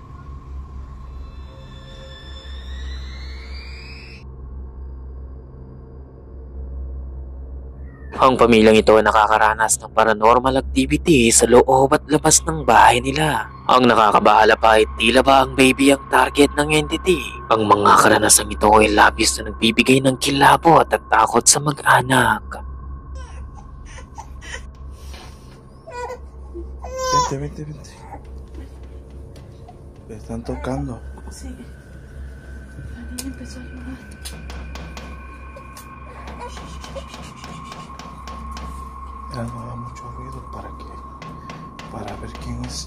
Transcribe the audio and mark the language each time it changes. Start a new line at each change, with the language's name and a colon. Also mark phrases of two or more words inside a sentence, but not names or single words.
Filipino: Ang pamilyang ito ay nakakaranas ng
English: paranormal activity
Filipino: sa loob at labas ng bahay nila. Ang nakakabahala pa ay tila ba ang baby ang target ng entity. Ang mga karanasang ito ay labis na nagbibigay ng kilabot at takot sa mag-anak.
Spanish: Vente. Le están tocando. Sí. La niña empezó a llorar. Ya no haga mucho ruido para ver quién es.